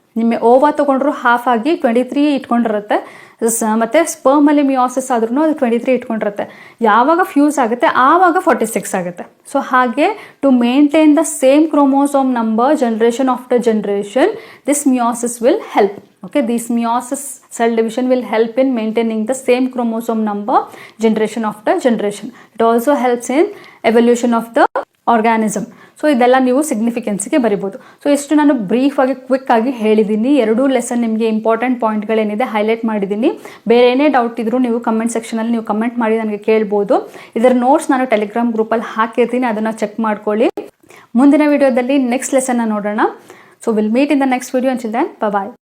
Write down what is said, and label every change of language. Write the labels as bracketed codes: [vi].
[kn] ನಿಮ್ಮ ಓವಾ ತೊಗೊಂಡ್ರು ಹಾಫ್ ಆಗಿ 23 ಇಟ್ಕೊಂಡಿರುತ್ತೆ. ಮತ್ತು ಸ್ಪರ್ಮಲ್ಲಿ ಮಿಯೋಸಿಸ್ ಆದ್ರೂ ಅದು 23 ಇಟ್ಕೊಂಡಿರುತ್ತೆ. ಯಾವಾಗ ಫ್ಯೂಸ್ ಆಗುತ್ತೆ ಆವಾಗ 46 ಆಗುತ್ತೆ. [en] So ಹಾಗೆ to maintain the same chromosome number generation after generation, this meiosis will help. Okay, this meiosis cell division will help in maintaining the same chromosome number generation after generation. It also helps in evolution of the organism. [kn] So ಇದೆಲ್ಲ ನೀವು ಸಿಗ್ನಿಫಿಕೆನ್ಸ್ಗೆ ಬರಿಬೋದು. So ಇಷ್ಟು ನಾನು ಬ್ರೀಫಾಗಿ quick ಆಗಿ ಹೇಳಿದ್ದೀನಿ. 2 lesson ನಿಮಗೆ important ಪಾಯಿಂಟ್ಗಳೇನಿದೆ highlight ಮಾಡಿದ್ದೀನಿ. ಬೇರೆ ಏನೇ ಡೌಟ್ ಇದ್ದರೂ ನೀವು ಕಮೆಂಟ್ ಸೆಕ್ಷನಲ್ಲಿ ನೀವು ಕಮೆಂಟ್ ಮಾಡಿ ನನಗೆ ಕೇಳ್ಬೋದು. ಇದರ ನೋಟ್ಸ್ ನಾನು ಟೆಲಿಗ್ರಾಮ್ ಗ್ರೂಪಲ್ಲಿ ಹಾಕಿರ್ತೀನಿ, ಅದನ್ನು ಚೆಕ್ ಮಾಡ್ಕೊಳ್ಳಿ. ಮುಂದಿನ ವಿಡಿಯೋದಲ್ಲಿ ನೆಕ್ಸ್ಟ್ ಲೆಸನ್ನ ನೋಡೋಣ. [en] So will meet in the next video. Until then, bye.